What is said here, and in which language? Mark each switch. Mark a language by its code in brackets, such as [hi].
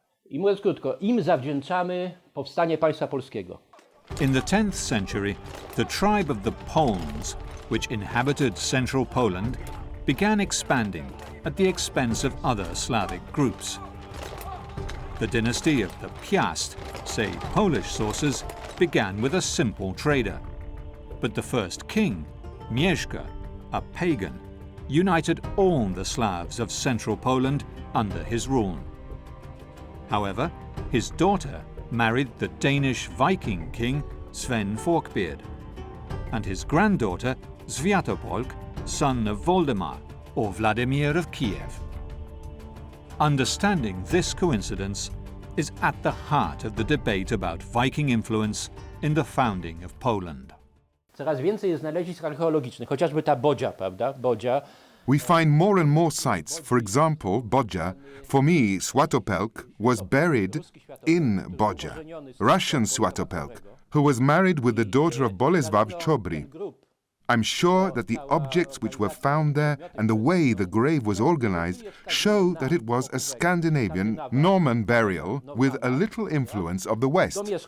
[pl] I mówiąc krótko, im zawdzięczamy powstanie państwa polskiego. [en] In the 10th century, the tribe of the Polns, which inhabited central Poland, began expanding at the expense of other Slavic groups. The dynasty of the Piast, say Polish sources, began with a simple trader. But the first king, Mieszko, a pagan, united all the Slavs of central Poland under his rule. However, his daughter married the Danish Viking king Sven Forkbeard, and his granddaughter Sviatopolk, son of Voldemar or Vladimir of Kiev. Understanding this coincidence is at the heart of the debate about Viking influence in the founding of Poland. [pl] Coraz więcej jest znalezisk archeologicznych, chociażby ta Bodzia, prawda? Bodzia. [en] We find more and more sites. For example, Bodzia. For me, Swatopelk was buried in Bodzia. Russian Swatopelk, who was married with the daughter of Bolesław Chobry. I'm sure that the objects which were found there and the way the grave was organized show that it was a Scandinavian Norman burial with a little influence of the West.